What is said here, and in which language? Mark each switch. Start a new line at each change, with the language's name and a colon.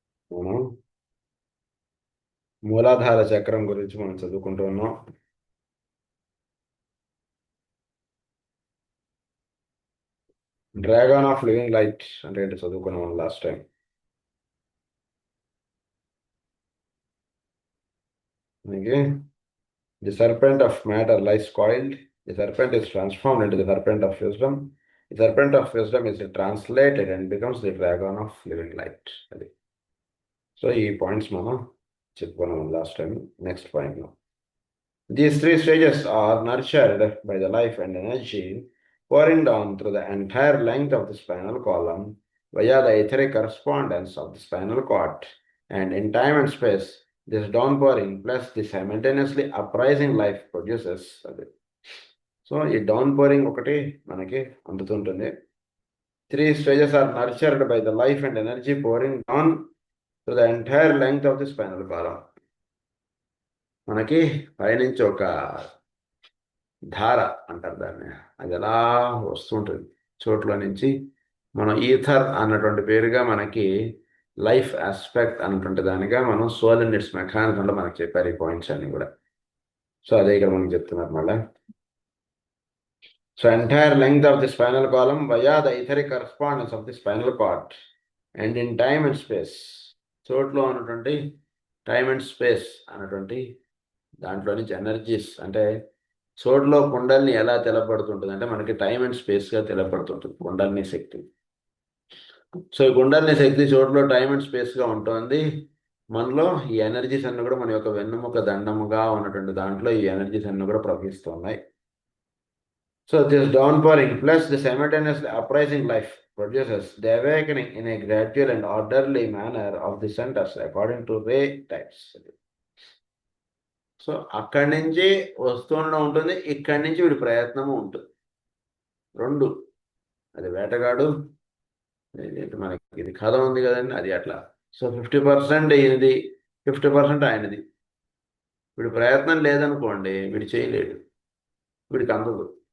Telugu: మనం మూలాధార చక్రం గురించి మనం చదువుకుంటూ ఉన్నాం.
English: dragon of living light
Telugu: అంటే ఏంటి చదువుకున్నాం మనం లాస్ట్ టైం.
English: మనకి the serpent of matter lies coiled, the serpent is transformed into the serpent of wisdom, the serpent of wisdom is translated and becomes the dragon of living light.
Telugu: అది so ఈ points మనం చెప్పుకున్నాం last time.
English: Next point లో these three stages are nurtured by the life and energy pouring down through the entire length of the spinal column via the etheric correspondence of the spinal cord, and in time and space this downpouring plus the simultaneously uprising life produces.
Telugu: So ఈ down pouring ఒకటి మనకి అందుతుంటుంది.
English: Three stages are nurtured by the life and energy pouring down to the entire length of the spinal column.
Telugu: మనకి పైనుంచి ఒక ధార అంటారు దాన్ని, అది ఎలా వస్తుంటుంది చోట్ల నుంచి. మనం ఈథర్ అన్నటువంటి పేరుగా మనకి లైఫ్ ఆస్పెక్ట్ అన్నటువంటి దానిగా మనం సోల్ అండ్ ఇట్స్ మెకానిజంలో మనకి చెప్పారు ఈ పాయింట్స్ అన్ని కూడా. సో అదే ఇక్కడ మనకి చెప్తున్నారు మళ్ళీ.
English: So entire length of the spinal column via the etheric correspondence of the spinal cord and in time and space.
Telugu: చోట్లో ఉన్నటువంటి టైమ్ అండ్ స్పేస్ అన్నటువంటి దాంట్లో నుంచి ఎనర్జీస్ అంటే చోట్లో కుండల్ని ఎలా తెలపడుతుంటుంది అంటే మనకి టైమ్ అండ్ స్పేస్గా తెలపడుతుంటుంది కుండల్ని శక్తి. సో ఈ కుండల్ని శక్తి చోట్లో టైమ్ అండ్ స్పేస్గా ఉంటుంది. మనలో ఈ ఎనర్జీస్ అన్ని కూడా మన యొక్క వెన్నుముక దండముగా ఉన్నటువంటి దాంట్లో ఈ ఎనర్జీస్ అన్ని కూడా ప్రవహిస్తున్నాయి.
English: So this downpouring plus the simultaneously uprising life produces the awakening in a gradual and orderly manner of the centers according to ray types.
Telugu: So అక్కడి నుంచి వస్తుండడం ఉంటుంది, ఇక్కడి నుంచి వీడి ప్రయత్నము ఉంటుంది. రెండు, అది వేటగాడు, మనకి ఇది కథ ఉంది కదండి, అది అట్లా. సో 50% ఈయనది, 50% ఆయనది. వీడి ప్రయత్నం లేదనుకోండి వీడు చేయలేడు, వీడికి అందదు.